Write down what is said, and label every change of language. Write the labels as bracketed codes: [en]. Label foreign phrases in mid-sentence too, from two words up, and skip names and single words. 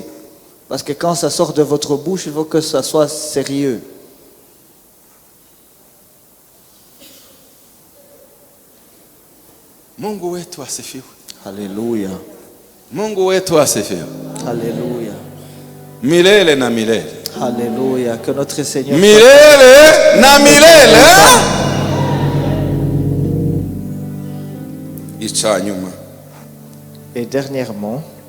[fr] Parce que quand ça sort de votre bouche, il faut que ça soit sérieux. Alléluia. Alléluia. [sw] Milele na milele. [fr] Alléluia. Que notre Seigneur [sw] milele na milele. [fr] Et dernièrement,